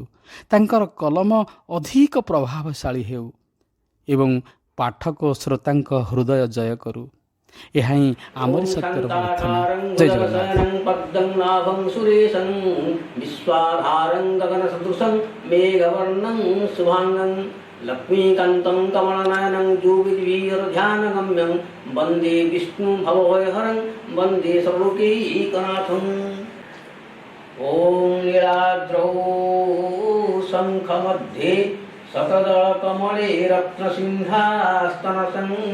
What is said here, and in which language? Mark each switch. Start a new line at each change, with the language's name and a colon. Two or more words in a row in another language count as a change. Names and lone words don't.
Odia: ତାଙ୍କର କଲମ ଅଧିକ ପ୍ରଭାବଶାଳୀ ହେଉ ଏବଂ ପାଠକ ଓ ଶ୍ରୋତାଙ୍କ ହୃଦୟ ଜୟ କରୁ। ଏହା ହିଁ ଆମରି ସତ୍ୟର ପ୍ରାର୍ଥନା। ଜୟ ଜଗନ୍ନାଥ।
Sanskrit: लक्ष्मीकान्तं कमलनयनं योगिभिर्ध्यानगम्यं वन्दे विष्णु भवभयहरं वन्दे सर्वलोकैकनाथम्। ॐ नीलाद्रौ शङ्खमध्ये शतदलकमले रत्नसिंहास्तनसं